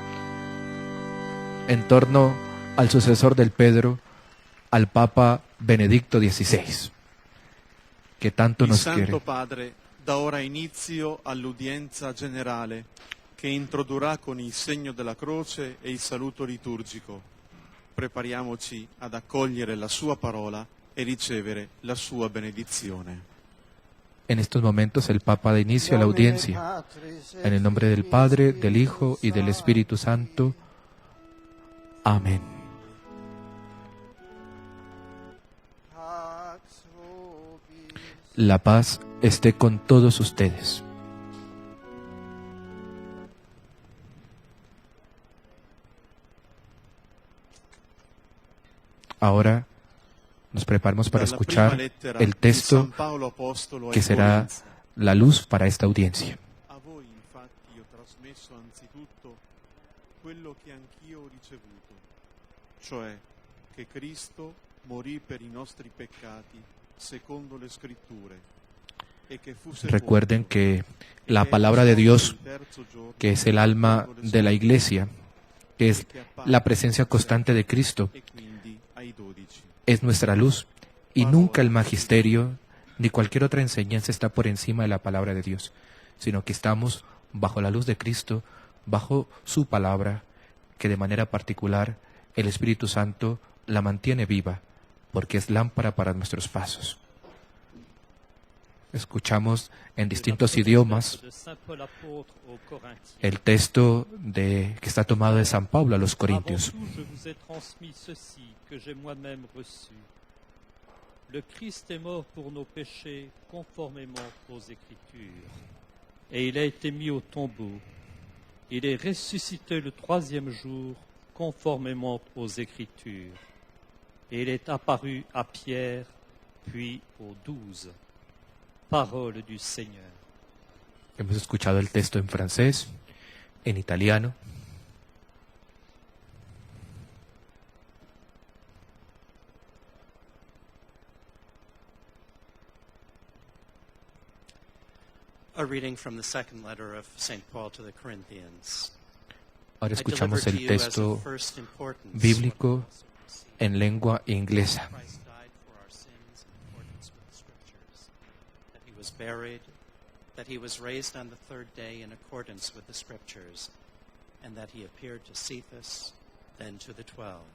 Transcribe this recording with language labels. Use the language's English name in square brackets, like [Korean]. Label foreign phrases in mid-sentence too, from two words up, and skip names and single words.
[Spanish] en torno al sucesor del Pedro, al Papa Benedicto XVI, que tanto nos quiere. [Italian] Il Santo Padre dà ora inizio all'udienza generale che introdurrà con il segno della croce e il saluto liturgico. Prepariamoci ad accogliere la sua parola e ricevere la sua benedizione. [Spanish] En estos momentos el Papa da inicio a la audiencia. En el nombre del Padre, del Hijo y del Espíritu Santo. Amén. La paz esté con todos ustedes. Ahora nos preparamos para escuchar el texto que será la luz para esta audiencia. [Italian] A voi infatti ho trasmesso anzitutto quello che anch'io ho ricevuto, cioè che Cristo morì per i nostri peccati, secondo le Scritture, e che fu [Spanish] Recuerden [Italian] sepolto, [Spanish] que [Italian] e [Spanish] la [Italian] che [Spanish] palabra de [Italian] risorse [Spanish] Dios, [Italian] il terzo giorno, [Spanish] que es el alma [Italian] secondo le [Spanish] de la [Italian] Scritture, [Spanish] iglesia, que es [Italian] e che apparve [Spanish] la presencia [Italian] ai discepoli [Spanish] constante de Cristo, [Italian] e quindi ai 12. [Spanish] es nuestra luz, y nunca el magisterio ni cualquier otra enseñanza está por encima de la palabra de Dios, sino que estamos bajo la luz de Cristo, bajo su palabra, que de manera particular el Espíritu Santo la mantiene viva, porque es lámpara para nuestros pasos. Escuchamos en distintos idiomas el texto que está tomado de San Pablo a los Corintios. [French] Le Christ est mort pour nos péchés conformément aux Écritures. Et il a été mis au tombeau. Il est ressuscité le troisième jour conformément aux Écritures. Et il est apparu à Pierre, puis aux 12. Parole du Seigneur. [Spanish] Hemos escuchado el texto en francés, en italiano. [English] A reading from the second letter of St. Paul to the Corinthians. [Spanish] Ahora escuchamos el texto bíblico en lengua inglesa. [English] Christ died for our sins in accordance with the Scriptures, that he was buried, that he was raised on the third day in accordance with the Scriptures, and that he appeared to Cephas, then to the 12.